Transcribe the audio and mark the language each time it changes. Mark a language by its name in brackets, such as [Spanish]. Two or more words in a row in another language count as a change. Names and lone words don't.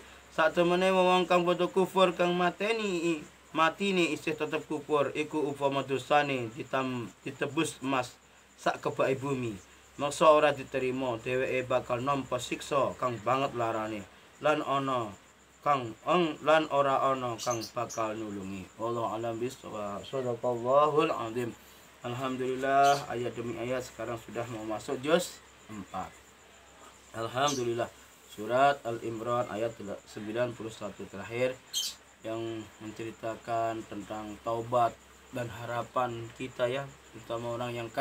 [Javanese] Satemene wong kang padha kufur kang mateni isih tetep kufur iku upama dosane ditebus emas sak kebake bumi. Maksa ora diterima dheweke bakal nampa siksa kang banget larane lan ora ana kang bakal nulungi. [Arabic] والله أعلم بالصواب صدق الله العظيم. [Indonesian] Alhamdulillah ayat demi ayat sekarang sudah mau masuk juz 4. Alhamdulillah. Surat Al-Imran ayat 91 terakhir yang menceritakan tentang taubat dan harapan kita ya, terutama orang yang